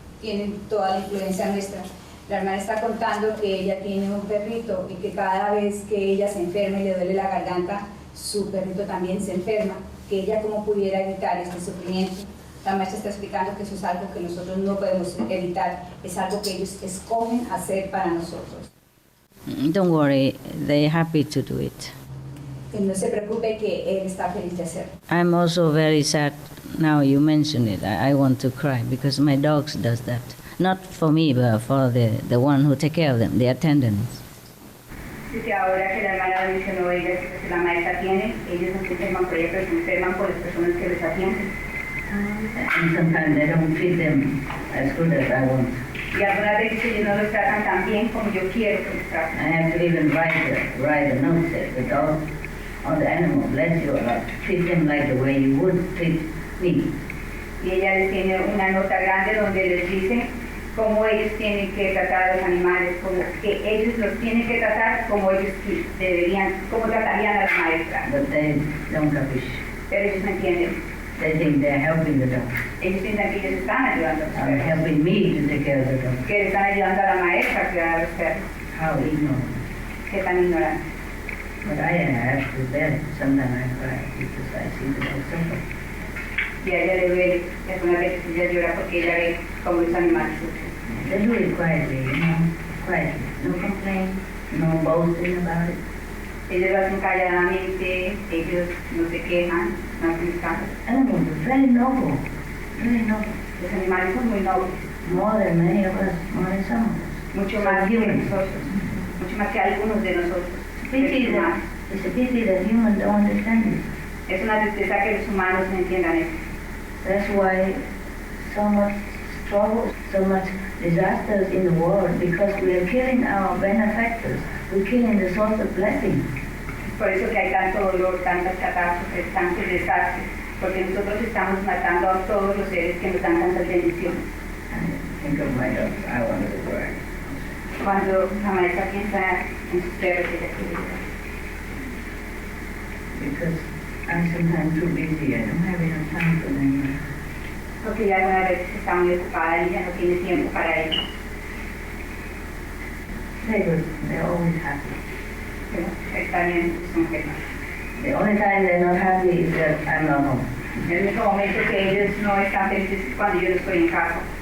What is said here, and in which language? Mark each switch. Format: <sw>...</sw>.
<es>tienen toda la influencia nuestra. La hermana está contando que ella tiene un perrito y que cada vez que ella se enferma y le duele la garganta, su perrito también se enferma, que ella cómo pudiera evitar este sufrimiento. La maestra está explicando que eso es algo que nosotros no podemos evitar, es algo que ellos escogen hacer para nosotros.</es> <en>Don't worry, they're happy to do it.</en> <es>Que no se preocupe, que él está feliz de hacerlo.</es> <en>I'm also very sad now you mention it. I want to cry because my dogs does that. Not for me, but for the one who take care of them, the attendants.</en> <es>Dice ahora que la hermana mencionó ella que la maestra tiene, ellos no se enferman por ella, pero se enferman por las personas que les atienden.</es> <en>And sometimes they don't feed them as good as I want.</en> <es>Y algunas veces ellos no los tratan tan bien como yo quiero que los traten.</es> <en>I have to even write a note that the dog or the animal, bless you, treat them like the way you would treat me.</en> <es>Y ella les tiene una nota grande donde les dice cómo ellos tienen que tratar a los animales, como que ellos los tienen que tratar como ellos deberían, como tratarían a la maestra.</es> <en>But they don't capish.</en> <es>Pero ellos no entienden.</es> <en>They think they're helping the dog.</en> <es>Ellos piensan que ellos están ayudando a los</es> <en>I'm</en> <es>perros.</es> <en>helping me to take care of the dog.</en> <es>Que están ayudando a la maestra a cuidar a los perros.</es> <en>How ignorant.</en> <es>Que tan ignorantes.</es> <en>But I have to bear it. Sometimes I cry because I see the dog suffer.</en> <es>Y a ella le duele, y algunas veces ella llora porque ella ve cómo los animales sufren.</es> <en>They do it quietly, quietly. No complaint, no boasting about it.</en> <es>Ellos lo hacen calladamente, ellos no se quejan, no hacen escándalos.</es> <en>Animals are very noble, very noble.</en> <es>Los animales son muy nobles.</es> <en>More than many of us, more than some of us.</en> <es>Mucho más que nosotros, mucho más que algunos de nosotros.</es> <en>It's a pity that humans don't understand it.</en> <es>Es una tristeza que los humanos no entiendan eso.</es> <en>That's why so much trouble, so much disasters in the world, because we are killing our benefactors. We're killing the source of blessing.</en> <es>Por eso que hay tanto dolor, tantas catástrofes, tantos desastres, porque nosotros estamos matando a todos los seres que nos dan tantas bendiciones.</es> <en>Think of my dogs, I want to work.</en> <es>Cuando la maestra piensa en sus perros, ella quiere llorar.</es> <en>Because I'm sometimes too busy, I don't have enough time for them.</en> <es>Porque ella algunas veces está muy ocupada y ya no tiene tiempo para ellos.</es> <en>They're good, they're always happy.</en> <es>Pero está bien, son felices.</es> <en>The only time they're not happy is that I'm not home.</en> <es>El único momento que ellos no están felices es cuando yo no estoy en casa.</es>